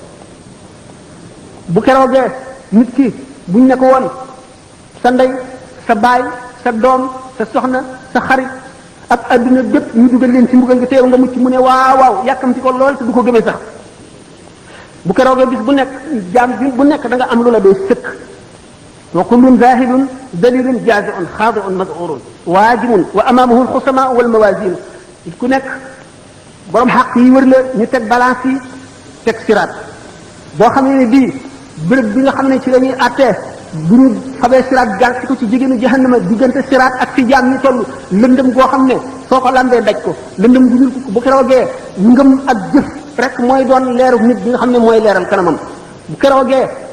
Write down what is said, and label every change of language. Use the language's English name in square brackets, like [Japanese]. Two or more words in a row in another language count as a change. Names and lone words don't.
[Wolof] bu keroogee nit ki buñ ne ko woon sa ndey sa baay sa doom sa soxna sa xarit ak adduna bépp ñu dugal leen ci mbugal nga teew nga mucc mu ne waaw waaw yàkkamti ko lool te du ko gëmee sax bu keroogee bis bu nekk jaam bi bu nekk da nga am lu la doy sëkk [Arabic] وكل زاهد ذليل جازع خاضع مذعور واجم وأمامه الخصماء والموازين [Wolof] ku nekk borom xaq yi wër la ñu teg balance yi teg siraat boo xam ne bii béréb bi nga xam ne ci la ñuy àttee bu ñu xamee siraat gal ci ko ci jigéenu jahannama diggante siraat ak fi jaam ñi toll lëndëm goo xam ne soo ko lambee daj ko lëndëm gu ñuul ko bu keroogee ngëm ak jëf rek mooy doon leeru nit bi nga xam ne mooy leeral kanamam bu keroogee